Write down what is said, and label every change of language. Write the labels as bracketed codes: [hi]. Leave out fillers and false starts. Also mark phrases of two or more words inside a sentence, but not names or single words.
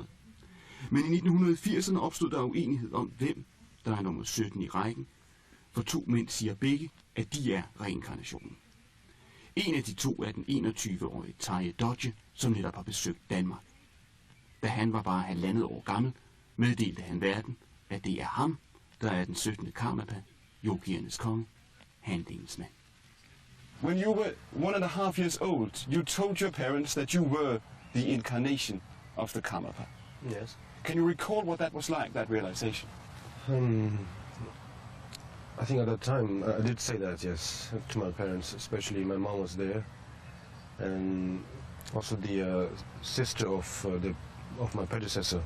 [da] Men i 1980'erne opstod der uenighed om, hvem der er nummer 17 i rækken, for to mænd siger begge, at de er reinkarnationen. En af de to er den 21-årige Thaye Dorje, som netop har besøgt Danmark. Da han var bare 1,5 år gammel, meddelte han verden, at det er ham, der er den 17. Karmapå, yogiernes konge, handlingens mand. [en] When you were 1.5 years old, you told your parents that you were the incarnation of the Karmapå. Yes. Can you recall what that was like, that realization? I think at that time I did say that, yes, to my parents, especially my mom was there, and also the sister of my predecessor,